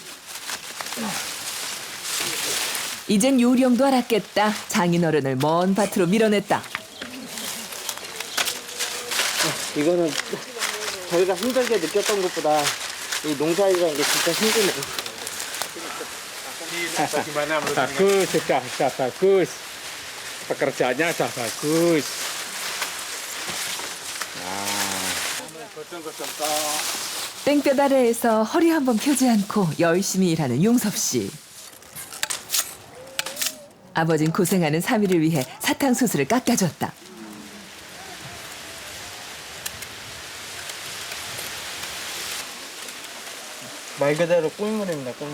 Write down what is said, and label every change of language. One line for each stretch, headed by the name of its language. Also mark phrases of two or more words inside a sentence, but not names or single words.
Korean: 이젠 요령도 알았겠다. 장인어른을 먼 밭으로 밀어냈다. 이거는 저희가 힘들게 느꼈던 것보다 이 농사일이라는 게 진짜 힘드네요.
Indonesian: Bagus, sudah bagus. Pekerjaannya sudah bagus.
Korean: 땡볕 아래에서 허리 한번 펴지 않고 열심히 일하는 용섭 씨. 아버진 고생하는 사위를 위해 사탕수수를 깎아줬다. 말 그대로 꿀물입니다, 꿀물.